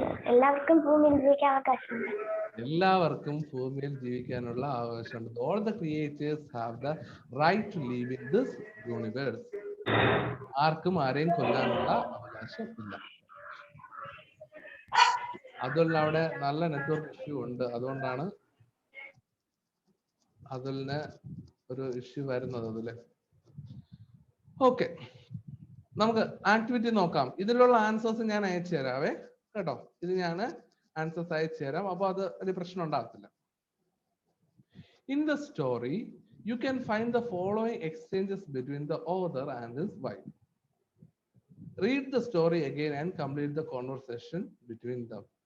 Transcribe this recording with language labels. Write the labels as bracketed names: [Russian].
[Malayalam] എല്ലാവർക്കും ഭൂമിയിൽ ജീവിക്കാൻ അവകാശമുണ്ട്. എല്ലാവർക്കും ഭൂമിയിൽ ജീവിക്കാനുള്ള അവകാശമുണ്ട്. [English] All the creatures have the right to live in this universe. [Malayalam] ആർക്കും ആരെയും കൊല്ലാനുള്ള അവകാശം ഇല്ല. അതുള്ള അവിടെ നല്ല നെറ്റ്വർക്ക് ഇഷ്യൂ ഉണ്ട്, അതുകൊണ്ടാണ് അതിന് ഒരു ഇഷ്യൂ വരുന്നത് അതില്. ഓക്കെ, നമുക്ക് ആക്ടിവിറ്റി നോക്കാം. ഇതിലുള്ള ആൻസേഴ്സ് ഞാൻ അയച്ചു തരാവേ കേട്ടോ. ഇത് ഞാൻ ആൻസേഴ്സ് അയച്ചു തരാം, അപ്പൊ അത് ഒരു പ്രശ്നം ഉണ്ടാകത്തില്ല. [English] In the story, you can find the following exchanges between the author and his wife. Read the story again and complete the conversation between them.